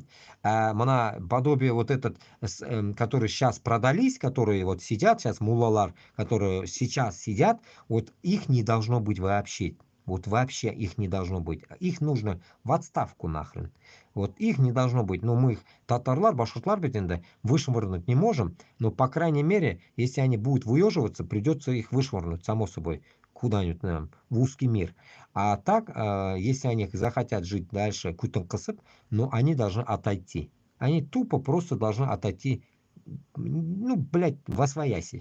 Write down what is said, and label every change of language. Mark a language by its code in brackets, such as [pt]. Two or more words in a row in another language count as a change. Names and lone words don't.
[ru] Подобие вот этот, которые сейчас продались, которые вот сидят сейчас, муллалар, которые сейчас сидят, вот их не должно быть вообще. Вот вообще их не должно быть. Их нужно в отставку нахрен. Вот их не должно быть. Но мы их, [tt] татарлар, башкортлар бетенде, [ru] вышвырнуть не можем. Но, по крайней мере, если они будут выеживаться, придется их вышвырнуть, само собой, куда-нибудь в узкий мир. А так, если они захотят жить дальше, кутын-кысып, но они должны отойти. Они тупо просто должны отойти, ну, блядь, восвояси.